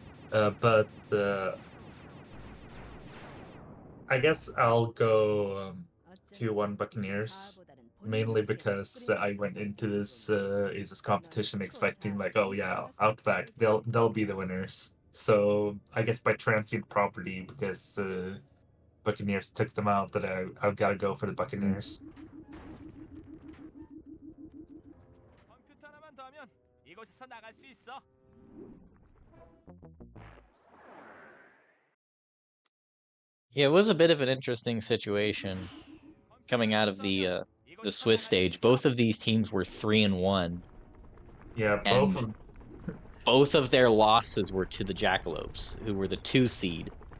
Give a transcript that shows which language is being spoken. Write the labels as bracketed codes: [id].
[en] But I guess I'll go 2-1 Buccaneers, mainly because I went into this ACES competition expecting like, oh yeah, Outback, they'll be the winners. So I guess by transient property, because Buccaneers took them out, that I've got to go for the Buccaneers. [ko] 컴퓨터 하나만 더 하면 이곳에서 나갈 수 있어. [en] Yeah, it was a bit of an interesting situation coming out of the Swiss stage. Both of these teams were 3-1. Yeah, and both of their losses were to the Jackalopes, who were the 2 seed.